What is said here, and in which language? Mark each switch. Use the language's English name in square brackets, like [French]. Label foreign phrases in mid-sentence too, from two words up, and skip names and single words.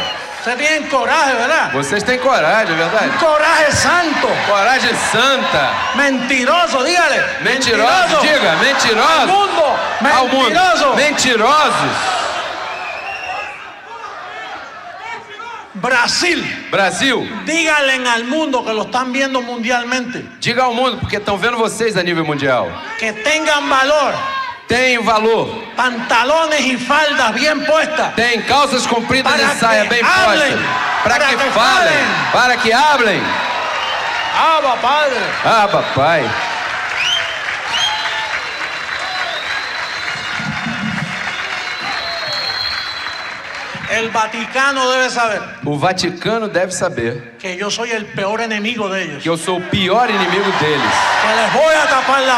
[Spanish] ustedes tienen coraje, ¿verdad? [Portuguese] vocês têm coragem, é verdade? [Spanish] Un coraje santo, [Portuguese] Coragem santa. [Spanish] mentiroso, dígale. [Portuguese] Mentirosos, diga, [Spanish] Al [Portuguese] mentirosos. [Spanish] mundo, [Portuguese] Ao mundo, [Spanish] mentiroso. [Portuguese] mentirosos. [Spanish] Brasil, [Portuguese] Brasil, [Spanish] díganle al mundo que lo están viendo mundialmente, [Portuguese] diga ao mundo, porque estão vendo vocês a nível mundial. [Spanish] que tengan valor, [Portuguese] Tem valor. [Spanish] pantalones y faldas bien puestas, [Portuguese] Tem calças compridas [Spanish] Para [Portuguese] e saia [Spanish] que [Portuguese] bem [Spanish] hablem. [Portuguese] postas. Para [Spanish] Para que [Portuguese] que falem. falem. [Spanish] Para que hablem. Abba, Padre. [Portuguese] Ah, papai. [Spanish] El Vaticano debe saber [Portuguese] O Vaticano deve saber [Spanish] que yo soy el peor enemigo de ellos, [Portuguese] que eu sou o pior inimigo deles. [Spanish] que les voy a tapar la